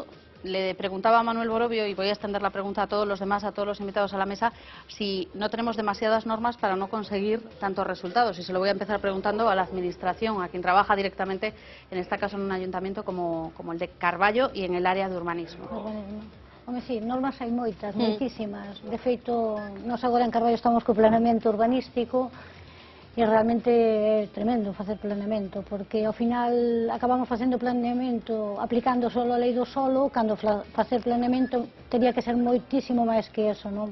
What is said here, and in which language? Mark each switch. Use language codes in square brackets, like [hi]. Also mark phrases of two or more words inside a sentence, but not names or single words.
[es] Le preguntaba a Manuel Borobio, y voy a extender la pregunta a todos los demás, a todos los invitados a la mesa, si no tenemos demasiadas normas para no conseguir tantos resultados. Y se lo voy a empezar preguntando a la Administración, a quien trabaja directamente, en este caso en un ayuntamiento como el de Carballo y en el área de urbanismo. [gl] Home, sí, normas hai moitas, moitísimas. De feito, nós agora en Carballo estamos co planeamento urbanístico e realmente é tremendo facer planeamento, porque ao final acabamos facendo planeamento aplicando solo a lei do solo, cando facer planeamento teria que ser moitísimo máis que eso, non?